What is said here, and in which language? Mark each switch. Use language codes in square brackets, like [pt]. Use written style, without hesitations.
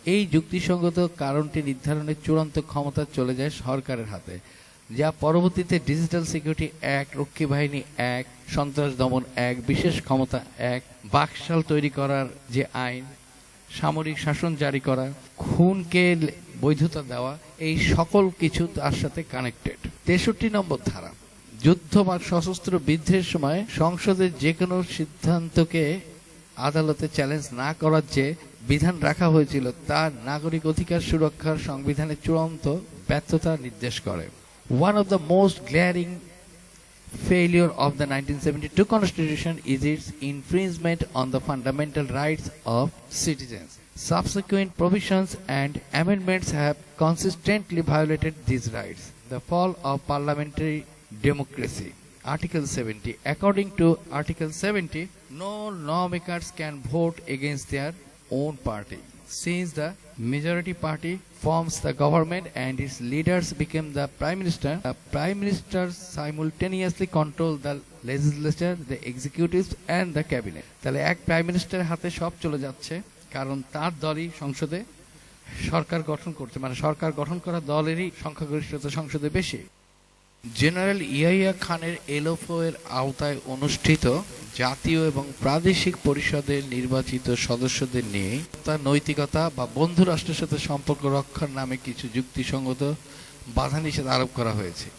[bn] এই যুক্তিসঙ্গত কারণটি নির্ধারণের চূড়ান্ত ক্ষমতা চলে যায় সরকারের হাতে, যা পরবর্তীতে ডিজিটাল সিকিউরিটি অ্যাক্ট, রক্ষী বাহিনী অ্যাক্ট, সন্ত্রাস দমন অ্যাক্ট, বিশেষ ক্ষমতা অ্যাক্ট, বাকশাল তৈরি করার যে আইন, সামরিক শাসন জারি করা, খুনকে বৈধতা দেওয়া, এই সকল কিছু তার সাথে কানেক্টেড। 63 নম্বর ধারা। যুদ্ধ বা সশস্ত্র বিদ্রোহের সময় সংসদের যে কোনো সিদ্ধান্তকে আদালতে চ্যালেঞ্জ না করার যে বিধান রাখা হয়েছিল তা নাগরিক অধিকার সুরক্ষার সংবিধানের চূড়ান্ত ব্যর্থতা নির্দেশ করে। [en] One of the most glaring failure of the 1972 Constitution is its infringement on the fundamental rights of citizens. Subsequent provisions and amendments have consistently violated these rights. The fall of parliamentary democracy. Article 70. According to Article 70, no lawmakers can vote against their own party. Since the majority party forms the government and its leaders become the prime minister simultaneously control the legislature, the executives and the cabinet. [bn] তাহলে এক prime মিনিস্টারের হাতে সব চলে যাচ্ছে, কারণ তার দলই সংসদে সরকার গঠন করছে, মানে সরকার গঠন করা দলেরই সংখ্যাগরিষ্ঠতা সংসদে বেশি। জেনারেল ইয়াহিয়া খানের এলওফো এর আওতায় অনুষ্ঠিত জাতীয় এবং প্রাদেশিক পরিষদের নির্বাচিত সদস্যদের নিয়ে তার নৈতিকতা বা বন্ধু রাষ্ট্রের সাথে সম্পর্ক রক্ষার নামে কিছু যুক্তিসঙ্গত বাধা নিষেধ আরোপ করা হয়েছে।